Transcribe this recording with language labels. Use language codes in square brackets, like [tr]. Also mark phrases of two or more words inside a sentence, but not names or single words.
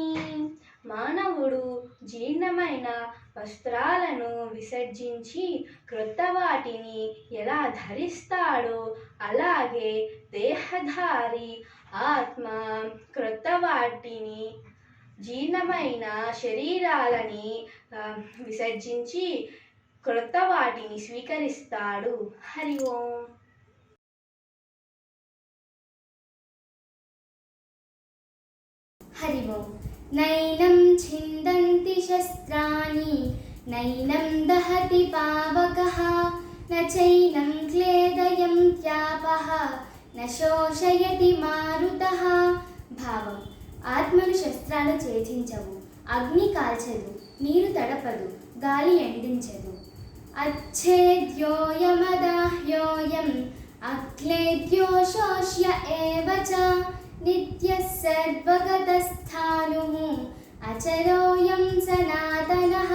[te] మానవుడు జీర్ణమైన వస్త్రాలను విసర్జించి క్రొత్త వాటిని ఎలా ధరిస్తాడో అలాగే దేహధారి ఆత్మ క్రొత్త వాటిని జీర్ణమైన శరీరాలని విసర్జించి క్రొత్త వాటిని స్వీకరిస్తాడు. [sa] హరి ఓం. हरि ओम. नैनं छिन्दन्ति शस्त्राणि नैनं दहति पावकः न चैनं क्लेदयन्त्यापः न शोषयति मारुतः. [te] భావం: ఆత్మను శస్త్రాలు ఛేదించవు, అగ్ని కాల్చదు, నీరు తడపదు, గాలి ఎండించదు. [sa] అచ్ఛేద్యోయమదాహ్యోయం అక్లేద్యో శోష్య ఏవ చ నిత్యః సర్వగతస్థాణుః అచరోయం సనాతనః.